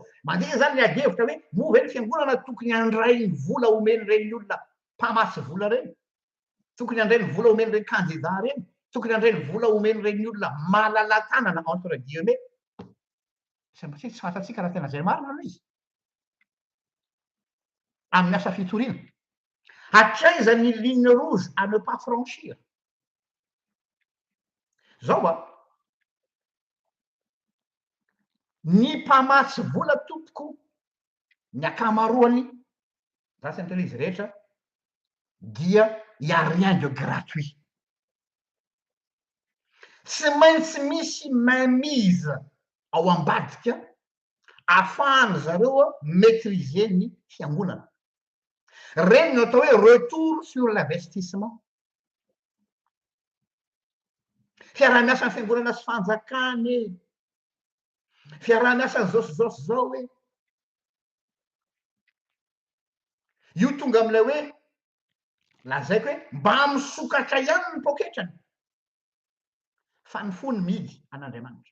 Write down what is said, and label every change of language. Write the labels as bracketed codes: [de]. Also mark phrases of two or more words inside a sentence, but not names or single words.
[mg] Mandeha zany ny adihevitra hoe moa ve ny fiangonana tokony handray ny vola omeny reny olona mpamatsy vola reny, tokony handray ny vola omeny reny candidat reny, tokony handray ny vola omeny reny olona malala-tanana [fr] entre guillemets. [mg] Tsy fantatsika raha tena zay marina aloha izy. Amin'ny asa fitoriana. Hatraiza ny [fr] ligne rouge à ne pas franchir. [mg] Zao ny mpamatsy vola tompoko ny akamaroany zasy ny tena izy rehetra dia [fr] rien de gratuit. [mg] Tsy maintsy misy mainmise ao ambadika ahafahany zareo maîtriser ny fiangonana. Reny no atao hoe [fr] retour sur l'investissement. [mg] Fiaraha-miasan'ny fiangonana sy fanjakany fiaraha-miasan'ny zao zao hoe io tonga am'ilay hoe lazaiko hoe mba misokatra ihany ny poketrany fa ny fony midy an'Andriamanitra.